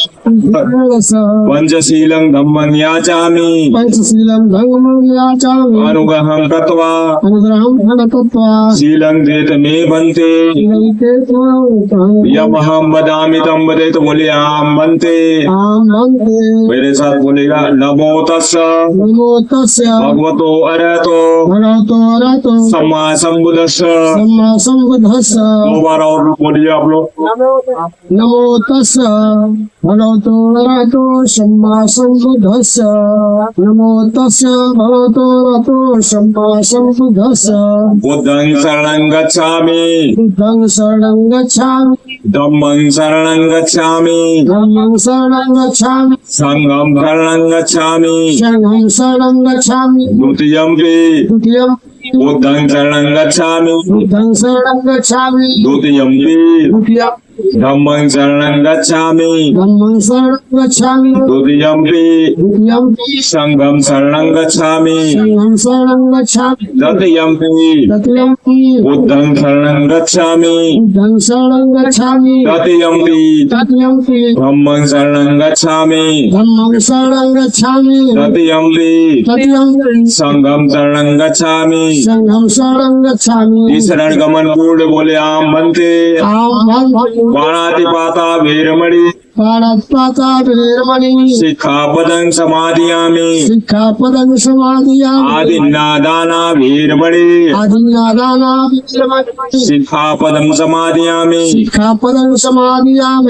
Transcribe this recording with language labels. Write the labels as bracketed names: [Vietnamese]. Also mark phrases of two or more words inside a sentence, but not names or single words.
[Sanskrit] ईश्वरेण सह [Pali] पंचशीलं धम्मं याचामि पंचशीलं धम्मं याचामि अनुग्रहं कृत्वा अनुग्रहं कृत्वा शीलं देत मे भन्ते शीलं देत मे यमहं वदामि तं वदेत बोले आम भन्ते अहं भंते [Hindi] मेरे साथ बोलेगा [Pali] नमो तस्य नमो तस्य भगवतो अरहतो भगवतो अरहतो सम्मा सम्बुद्धस्य सम्मा सम्बुद्धस्य [Hindi] दोबारा और बोलिए आप लोग [Pali] नमो तस्य भगवतो अरहतो सम्मा सम्बुद्धस्य नमो तस्य भगवतो अरहतो सम्मा सम्बुद्धस्य बुद्धं शरणं गच्छामि बुद्धं शरणं गच्छामि धम्मं शरणं गच्छामि धम्मं शरणं गच्छामि संघं शरणं गच्छामि शरणं शरणं गच्छामि द्वितीयम्पि द्वितीयं बुद्धं शरणं गच्छामि बुद्धं शरणं गच्छामि द्वितीयम्पि द्वितीयं धम्मं शरणं गच्छामि धम्मं शरणं गच्छामि द्वितीयम्पि द्वितीयं संघं शरणं गच्छामि शरणं शरणं गच्छामि तृतीयम्पि तृतीयं बुद्धं शरणं गच्छामि बुद्धं शरणं गच्छामि तृतीयम्पि तृतीयं धम्मं शरणं गच्छामि धम्मं शरणं गच्छामि तृतीयम्पि तृतीयं संघं शरणं गच्छामि संघं शरणं गच्छामि [Hindi] इस शरण गमन पूर्ण बोले [Pali] आम बनते आम भंते पाणातिपाता वीरमणि पाणत्पाता वीरमणि शिक्षापदं समादयामि शिक्षापदं समादयामि आदिन्नादाना वीरमणि आदिन्नादाना वीरमणि शिक्षापदं समादयामि शिक्षापदं समादयामि